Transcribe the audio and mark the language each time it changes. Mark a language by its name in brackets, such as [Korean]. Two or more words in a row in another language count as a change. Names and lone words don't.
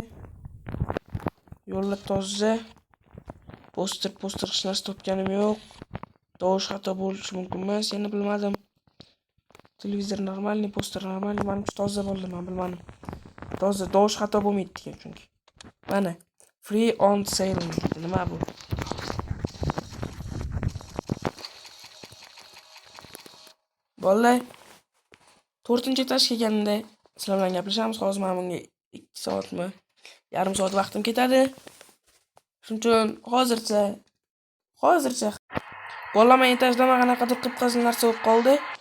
[Uzbek] Yo'llar toza. Poster hech narsa topganim yo'q. Tovush xato bo'lishi mumkin emas, yana bilmadim. Televizor normalniy, poster normalniy, menimcha toza bo'ldi, men bilmadim. Toza tovush xato bo'lmaydi degan chunki. Mana [English] free on sale [Uzbek] nima bu? Bolalar 4-etaj kelganda sizlar bilan gaplashamiz. Hozir men bunga 2 soatmi, yarim soat vaqtim ketadi. Shuning uchun hozircha bolalar men etajda qanaqadir qip-qizil narsa bo'lib qoldi.